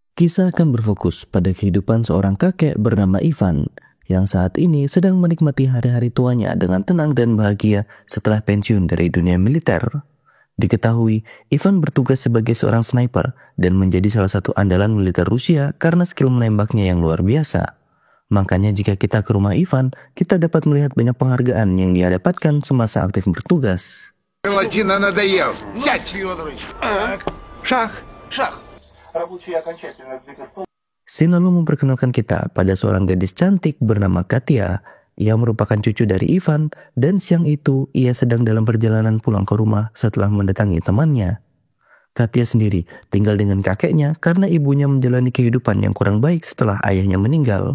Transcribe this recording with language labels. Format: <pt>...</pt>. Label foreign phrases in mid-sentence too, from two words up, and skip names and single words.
<id>Kisah akan berfokus pada kehidupan seorang kakek bernama Ivan yang saat ini sedang menikmati hari-hari tuanya dengan tenang dan bahagia setelah pensiun dari dunia militer. Diketahui, Ivan bertugas sebagai seorang sniper dan menjadi salah satu andalan militer Rusia karena skill menembaknya yang luar biasa. Makanya jika kita ke rumah Ivan, kita dapat melihat banyak penghargaan yang dia dapatkan semasa aktif bertugas.</id> <ru>Латина надоел. Сядь! Шах! Шах!</ru> <id>Sin lalu memperkenalkan kita pada seorang gadis cantik bernama Katya. Ia merupakan cucu dari Ivan dan siang itu ia sedang dalam perjalanan pulang ke rumah setelah mendatangi temannya. Katya sendiri tinggal dengan kakeknya karena ibunya menjalani kehidupan yang kurang baik setelah ayahnya meninggal.</id>